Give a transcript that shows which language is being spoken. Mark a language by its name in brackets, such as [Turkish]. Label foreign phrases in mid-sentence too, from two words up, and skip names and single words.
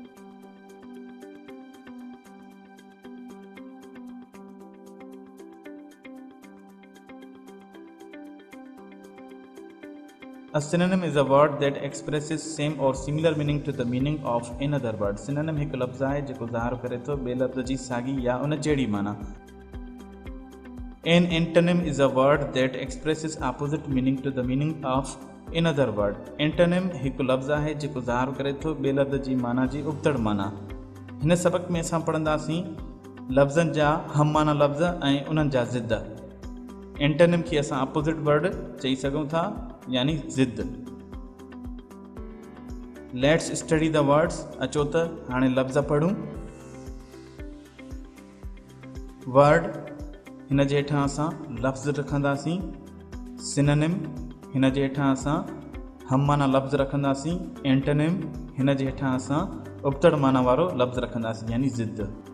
[English] A synonym is a word that expresses same or similar meaning to the meaning of another word. [Sindhi] Synonym हिकु लफ़्ज़ आहे जेको ज़ाहिर करे थो ॿिए लफ़्ज़ जी साॻी या उन जहिड़ी माना. [English] An antonym is a word that expresses opposite meaning to the meaning of another word. [Sindhi] Antonym हिकु लफ़्ज़ आहे जेको ज़ाहिर करे थो ॿिए लफ़्ज़ जी माना जी उबतड़ माना. हिन सबक़ में असां पढ़ंदासीं लफ़्ज़नि जा हम माना लफ़्ज़ ऐं उन्हनि जा ज़िद. एंटोनिम खे असां [English] opposite word [Sindhi] चई सघूं था यानी ज़िद. [English] Let's study the words. [Sindhi] अचो त हाणे लफ़्ज़ पढ़ूं. वर्ड हिन जे हेठां असां लफ़्ज़ रखंदासीं. सिनोनिम हिन जे हेठां असां हम माना लफ़्ज़ रखंदासीं. एंटोनिम हिन जे हेठां असां उबतड़ माना वारो लफ़्ज़ रखंदासीं यानी ज़िद.